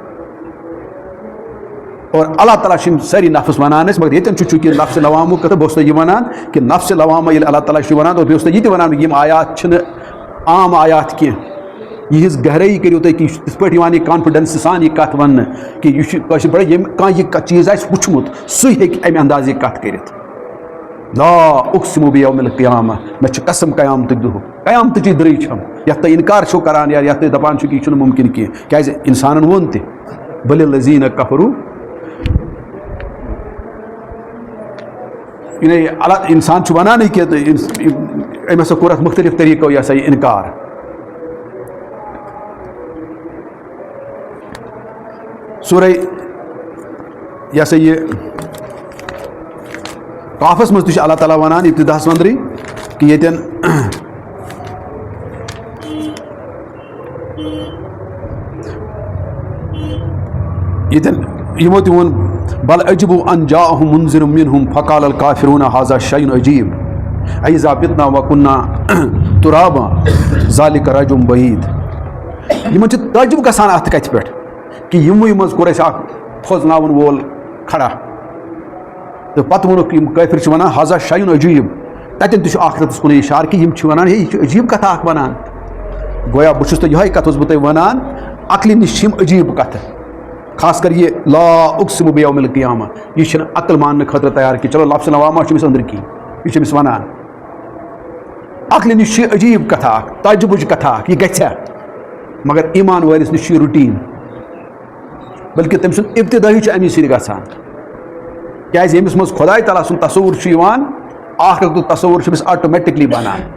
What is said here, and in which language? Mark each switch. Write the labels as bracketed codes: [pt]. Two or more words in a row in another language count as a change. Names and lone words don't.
[ks] اور اللہ تعالیٰ چھِ یِم سٲری نفس ونان أسۍ مگر ییٚتٮ۪ن چھُ چوٗنٛکہِ نفسِ لوامُک کتھ بہٕ اوسُس تۄہہِ یہِ ونان کہِ نفسِ لوامہ ییٚلہِ اللہ تعالیٰ چھُ ونان اور بیٚیہِ اوس تۄہہِ یہِ تہِ ونان یِم آیات چھِنہٕ عام آیات کینٛہہ یِہٕنٛز گہرٲیی کٔرِو تُہۍ کہِ یہِ چھُ تِتھ پٲٹھۍ یِوان یہِ کانفِڈنس سان یہِ کتھ وننہٕ کہِ یہِ چھُ کٲشِر پٲٹھۍ ییٚمہِ کانٛہہ یہِ چیٖز آسہِ وٕچھمُت سُے ہیٚکہِ امہِ انداز یہِ کتھ کٔرِتھ [ar] لا اقسم بیوم القیامہ [ks] مےٚ چھُ قسم قیامتٕکۍ دۄہُک قیامتٕچی دٕرٕے چھم یتھ تُہۍ انکار چھِو کران یا یتھ تُہۍ دپان چھِو کہِ یہِ چھُنہٕ مُمکِن کینٛہہ کیازِ انسانن ووٚن تہِ [ar] بل الذیٖنَ کفروا [ks] یعنی انسان چھُ ونانٕے کہِ أمۍ ہسا کوٚر اتھ مختلف طریٖقو یہِ ہسا یہِ انکار سورہ یہِ ہسا یہِ قافس منٛز تہِ چھُ اللہ تعالیٰ ونان ابتداہس منٛزٕے کہِ ییٚتٮ۪ن یِمو تہِ ووٚن [ar] بل عجبوا ان جاءهم منذر منهم فقال الكافرون هذا شيء عجيب أإذا متنا وكنا ترابا ذلك رجع بعيد [ks] یِمن چھُ تعجب گژھان اتھ کتھِ پٮ۪ٹھ کہِ یِموٕے منٛز کوٚر اَسہِ اکھ کھوژناوُن وول کھڑا تہٕ پتہٕ ووٚنُکھ یِم کٲفِر چھِ ونان [ar] ہذا شیء عجیٖب [ks] تتٮ۪ن تہِ چھُ آخرتس کُنُے اِشارٕ کہِ یِم چھِ ونان ہے یہِ چھُ عجیٖب کتھا اکھ ونان گویا بہٕ چھُس تۄہہِ یِہوٚے کتھ اوسُس بہٕ تۄہہِ ونان عقلہِ نِش چھِ یِم عجیٖب کتھٕ خاص کر یہِ [ar] لا اقسم بیوم القیامہ [ks] یہِ چھِنہٕ عقل ماننہٕ خٲطرٕ تیار کینٛہہ چلو لفظ لوامہ چھُ أمِس أنٛدرٕ کِنۍ یہِ چھُ أمِس ونان عقلہِ نِش چھِ عجیٖب کتھا اکھ تعجبٕچ کتھا اکھ یہِ گژھِ مگر ایمان وٲلِس نِش چھُ یہِ روٹیٖن بلکہِ تٔمۍ سُنٛد ابتدٲیی چھُ امی سۭتۍ گژھان کیازِ ییٚمِس منٛز خۄداے تعالیٰ سُنٛد تصوُر چھُ یِوان آخرتُک تصوُر چھُ أمِس آٹومیٹِکلی بنان